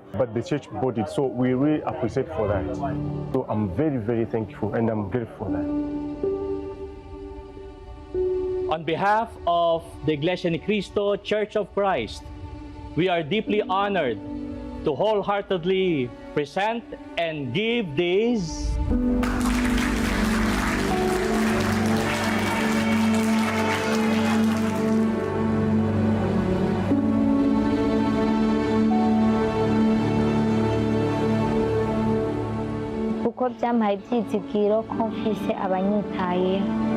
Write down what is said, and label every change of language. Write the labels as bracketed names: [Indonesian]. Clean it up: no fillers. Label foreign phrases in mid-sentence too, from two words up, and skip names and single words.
[English] But the church bought it, so we really appreciate for that. So I'm very, very thankful, and I'm grateful for that. On behalf of the Iglesia Ni Cristo Church of Christ, we are deeply honored to wholeheartedly present and give these [Rundi] kuko byampaye ibyizigiro ko mfise abanyitayeho.